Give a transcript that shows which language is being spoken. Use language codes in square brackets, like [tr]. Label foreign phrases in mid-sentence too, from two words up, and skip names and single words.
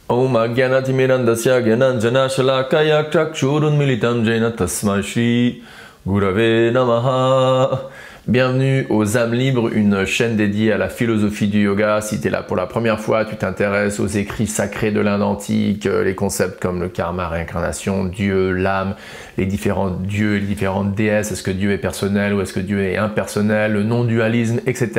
[sa] Om Agyanatimirandasya Gyananjana Shalakaya Chakshurun Militam Jena Tasmai Shri Gurave Namaha. [fr] Bienvenue aux âmes libres, une chaîne dédiée à la philosophie du yoga. Si tu es là pour la première fois, tu t'intéresses aux écrits sacrés de l'Inde antique, les concepts comme le karma, réincarnation, Dieu, l'âme, les différents dieux, les différentes déesses, est-ce que Dieu est personnel ou est-ce que Dieu est impersonnel, le non-dualisme, etc.